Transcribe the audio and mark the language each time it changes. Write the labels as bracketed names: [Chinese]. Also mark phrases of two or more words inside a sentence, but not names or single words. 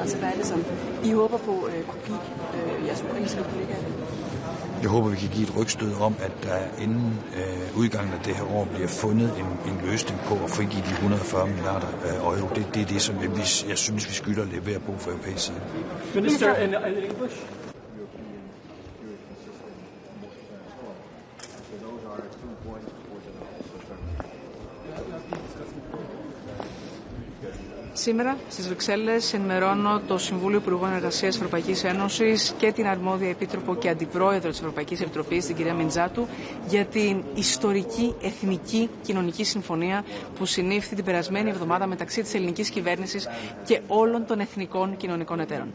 [Danish] Altså hvad er det, som I håber på kunne give jeres ukrainske kollegaer? Jeg håber, vi kan give et rygstød om, at der inden udgangen af det her år bliver fundet en løsning på at frigive de 140 milliarder euro. Det er det, som jeg synes, vi skylder at levere på fra europæisk side. [English] Minister, in English? [Greek] Σήμερα στις Βρυξέλλες ενημερώνω το Συμβούλιο Υπουργών Εργασίας Ευρωπαϊκής Ένωσης και την αρμόδια επίτροπο και αντιπρόεδρο της Ευρωπαϊκής Επιτροπής, την κυρία Μιντζάτου, για την ιστορική εθνική κοινωνική συμφωνία που συνήφθη την περασμένη εβδομάδα μεταξύ της ελληνικής κυβέρνησης και όλων των εθνικών κοινωνικών εταίρων.